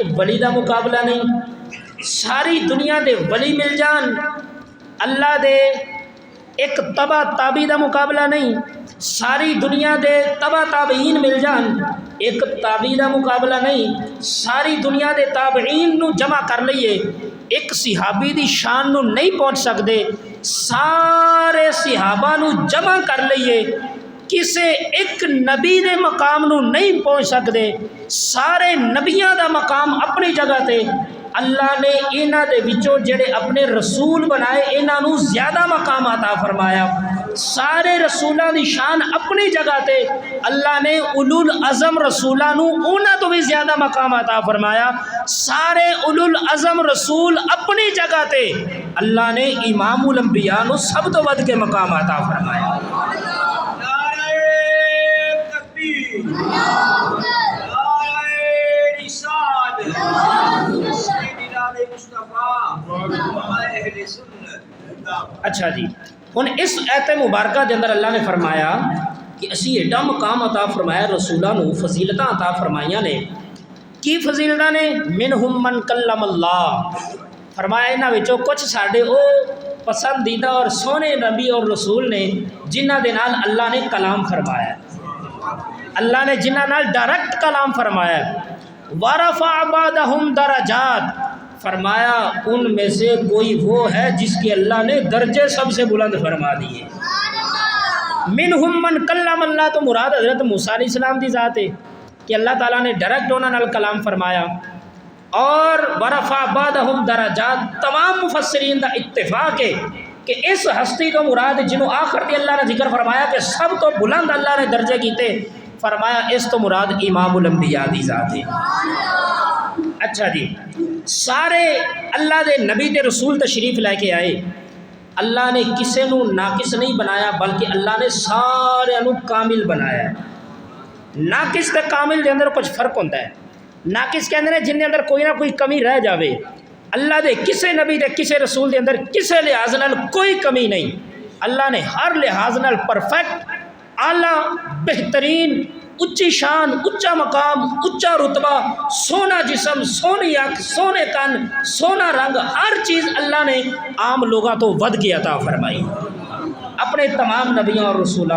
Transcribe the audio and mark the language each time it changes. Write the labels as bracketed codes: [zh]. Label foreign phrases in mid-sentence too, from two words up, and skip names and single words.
[pa] ولی دا مقابلہ نہیں، ساری دنیا دے ولی مل جان اللہ دے ایک تبع تابی دا مقابلہ نہیں، ساری دنیا دے تبع تابعین مل جان ایک تابعی دا مقابلہ نہیں، ساری دنیا دے تابعین نو جمع کر لئیے ایک صحابی دی شان نو نہیں پہنچ سکتے، سارے صحابہ نو جمع کر لئیے کسے ایک نبی دے مقام نو نہیں پہنچ سکتے. سارے نبیاں دا مقام اپنی جگہ تے، اللہ نے انہاں دے وچوں جڑے اپنے رسول بنائے انہاں نو زیادہ مقام عطا فرمایا. سارے رسولاں دی شان اپنی جگہ تے، اللہ نے اولو العزم رسولاں نو انہاں تو بھی زیادہ مقام عطا فرمایا. سارے اولو العزم رسول اپنی جگہ تے، اللہ نے امام الانبیاء نو سب تو ود کے مقام عطا فرمایا. اچھا جی، ہن اس ایت مبارکہ دے اندر اللہ نے فرمایا کہ اسی ایڈا مقام عطا فرمایا رسولاں نو، فضیلتاں عطا فرمائیاں نے. کی فضیلتاں نے؟ [ar] منہم من کلم اللہ، [pa] فرمایا انہاں وچوں کچھ ساڈے او پسندیدہ اور سونے نبی اور رسول نے جنہاں دے نال اللہ نے کلام فرمایا، اللہ نے جنہاں نال ڈائریکٹ کلام فرمایا. [ar] ورفع بعضهم درجات، [ur] فرمایا ان میں سے کوئی وہ ہے جس کے اللہ نے درجے سب سے بلند فرما دیے. [ar] منہم من کلم اللہ [pa] تو مراد حضرت موسیٰ علیہ السلام دی ذات ہے کہ اللہ تعالیٰ نے ڈائریکٹ انہاں نال کلام فرمایا. اور [ar] ورفع بعضهم درجات، [pa] تمام مفسرین دا اتفاق ہے کہ اس ہستی تو مراد جنہوں آخر تے اللہ نے ذکر فرمایا کہ سب تو بلند اللہ نے درجے کیتے، فرمایا اس تو مراد امام الانبیاء دی ذات ہے. اچھا جی، سارے اللہ دے نبی تے رسول تشریف لے کے آئے، اللہ نے کسے نو ناقص نہیں بنایا بلکہ اللہ نے سارے نو کامل بنایا. ناقص تے کامل دے اندر کچھ فرق ہوتا ہے. ناقص کے اندر جن دے اندر کوئی نہ کوئی کمی رہ جاوے، اللہ دے کسے نبی دے کسے رسول دے اندر کسے لحاظ نال کوئی کمی نہیں. اللہ نے ہر لحاظ نال پرفیکٹ، اعلیٰ، بہترین، اچھی شان، اچا مقام، اچا رتبہ، سونا جسم، سونی اکھ، سونے کن، سونا رنگ، ہر چیز اللہ نے عام لوگاں تو ود کے عطا فرمائی اپنے تمام نبیوں اور رسولوں.